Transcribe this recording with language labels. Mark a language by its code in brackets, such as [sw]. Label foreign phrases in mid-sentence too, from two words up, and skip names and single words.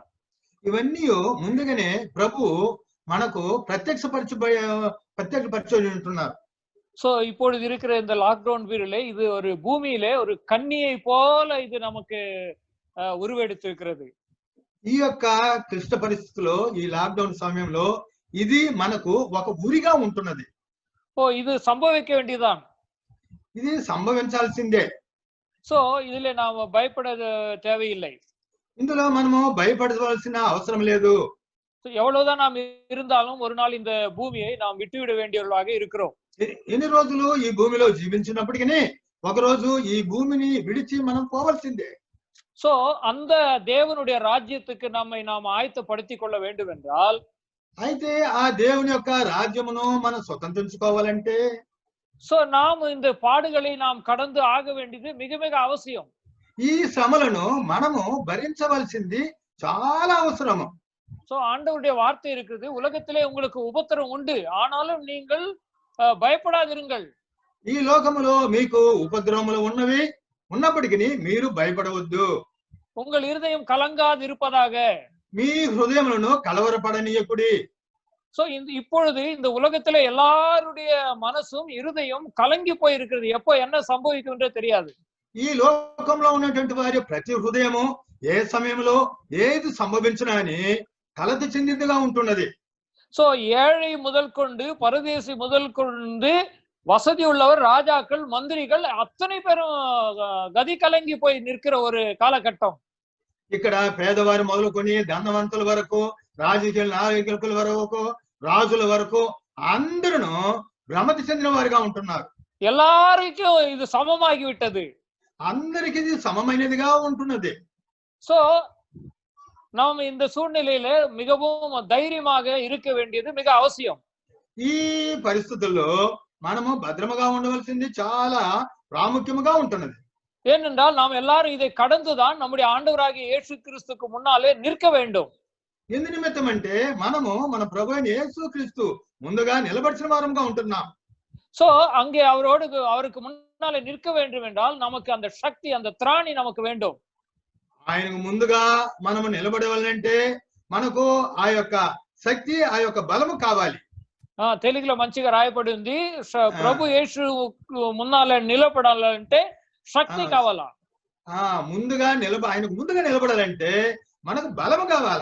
[te] ఇవన్నీ ముందుగానే ప్రభు మనకు ప్రత్యక్షపరిచి ఉంటున్నారు. [ta] சோ இப்பொழுது இருக்கிற இந்த [en] lockdown periodla [ta] இது ஒரு பூமியிலே ஒரு கன்னியை போல இது நமக்கு ఉరువెడుతుஇருக்கிறது. [te] ఈ యొక్క క్లిష్ట పరిస్థితిలో ఈ లాక్డౌన్ సమయంలో ఇది మనకు ఒక ఉరిగా ఉంటున్నది. [ta] இது సంభవిக்க வேண்டியதுதான். [te] ఇది సంభవించాల్సిందే. [ta] సో இதுல நாம பயப்பட தேவையில்லை. [te] ఇందులో మనము భయపడవలసిన అవసరం లేదు. [ta] எவ்வளவுதான் நாம் இருந்தாலும் ஒரு நாள் இந்த பூமியை நாம் விட்டுவிட வேண்டியவர்களாக இருக்கிறோம். [te] ఎన్ని రోజులు ఈ భూమిలో జీవించినప్పటికీ ఒక రోజు ఈ భూమిని విడిచి మనం పోవాల్సిందే. [ta] சோ அந்த தேவனுடைய ராஜ்யத்துக்கு நம்மை நாம் ஆயத்தப்படுத்திக் கொள்ள வேண்டும் என்றால் [te] అయితే ఆ దేవుని యొక్క రాజ్యమును మనం స్వతంత్రించుకోవాలంటే [ta] சோ நாம் இந்த பாடுகளை நாம் கடந்து ஆக வேண்டியது மிக மிக அவசியம். [te] ఈ శ్రమలను మనము భరించవలసింది చాలా అవసరము. [ta] சோ ஆண்டவருடைய வார்த்தை இருக்குது, உலகத்திலே உங்களுக்கு உபத்திரம் உண்டு, ஆனாலும் நீங்கள் பயப்படாதிருங்கள். [te] ఈ లోకములో మీకు ఉపద్రవములు ఉన్నవి, ఉన్నప్పటికీ మీరు భయపడవద్దు. [ta] உங்கள் இருதயம் கலங்காது இருப்பதாக. [te] మీ హృదయములను కలవరపడనీయకుడి. [ta] சோ இப்பொழுது இந்த உலகத்திலே எல்லாருடைய மனசும் இருதயம் கலங்கி போயிருக்கிறது. எப்போ என்ன సంభవిக்கும் என்றே தெரியாது. [te] ఈ లోకంలో ఉన్నటువంటి వారి ప్రతి హృదయము ఏ సమయంలో ఏది సంభవించునా అని కలత చెందినదిగా ఉంటున్నది. [ta] சோ ஏழை முதல் கொண்டு பரதேசி முதல் கொண்டு வசதி உள்ளவர், ராஜாக்கள், மந்திரிகள் அத்தனை பேரும் கதி கலங்கி போய் நிற்கிற ஒரு காலகட்டம். [te] ఇక్కడ పేదవారు మొదలుకొని ధనవంతుల వరకు, రాజకీయ నాయకుల వరకు, రాజుల వరకు అందరూ భ్రమతి చెందిన వారిగా ఉంటున్నారు. [ta] எல்லாருக்கும் இது சமமாகி விட்டது. [te] అందరికి ఇది సమమైనదిగా ఉంటున్నది. [ta] சோ நாம் இந்த சூழ்நிலையில மிகவும் தைரியமாக இருக்க வேண்டியது மிக அவசியம். [te] ఈ పరిస్థితుల్లో మనము భద్రముగా ఉండవలసింది చాలా ప్రాముఖ్యముగా ఉంటున్నది. [ta] ஏனென்றால் நாம் எல்லாரும் இதை கடந்துதான் நம்முடைய ஆண்டவராகிய இயேசு கிறிஸ்துக்கு முன்னாலே நிற்க வேண்டும். [te] ఎందు నిమిత్తం అంటే మనము మన ప్రభు అయిన యేసుక్రీస్తు ముందుగా నిలబడిన వారంగా ఉంటున్నాం. [ta] சோ அங்கே அவருக்கு முன்னாலே நிற்க வேண்டும் என்றால் நமக்கு அந்த சக்தி, அந்த திராணி நமக்கு வேண்டும். [te] ఆయనకు ముందుగా మనము నిలబడవాలంటే మనకు ఆ యొక్క శక్తి, ఆ యొక్క బలము కావాలి. తెలుగులో మంచిగా రాయబడి ఉంది, ప్రభు యేసు మున్నాలే నిలబడాలంటే శక్తి కావాలా. ముందుగా ఆయనకు ముందుగా నిలబడాలంటే మనకు బలము కావాలా.